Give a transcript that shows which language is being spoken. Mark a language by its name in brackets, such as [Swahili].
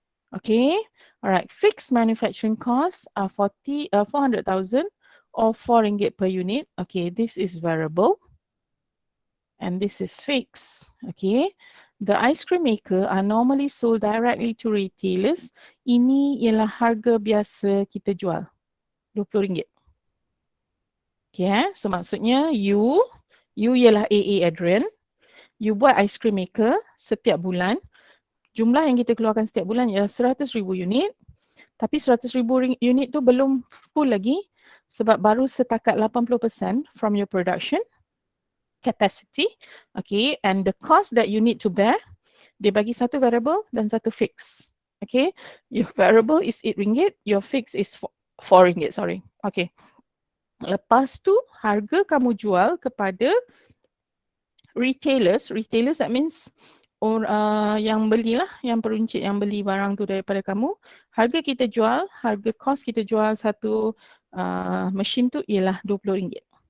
[English] Okay, alright, fixed manufacturing costs are 400,000 or RM4 per unit. Okay, this is variable. And this is fixed. Okay, the ice cream maker are normally sold directly to retailers. [Malay] Ini ialah harga biasa kita jual, RM20. Okay, so maksudnya you ialah AA Adrian, you buat ice cream maker setiap bulan. Jumlah yang kita keluarkan setiap bulan ialah 100,000 unit. Tapi 100,000 unit tu belum full lagi sebab baru setakat 80% [English] from your production capacity. Okay, and the cost that you need to bear, [Malay] dia bagi satu variable dan satu fix. [English] Okay, your variable is RM8, your fix is RM4, sorry. [Malay] Okay, lepas tu harga kamu jual kepada retailers [English] that means [Malay] yang belilah, yang peruncit yang beli barang tu daripada kamu, harga kita jual, harga cost kita jual satu mesin tu ialah RM20.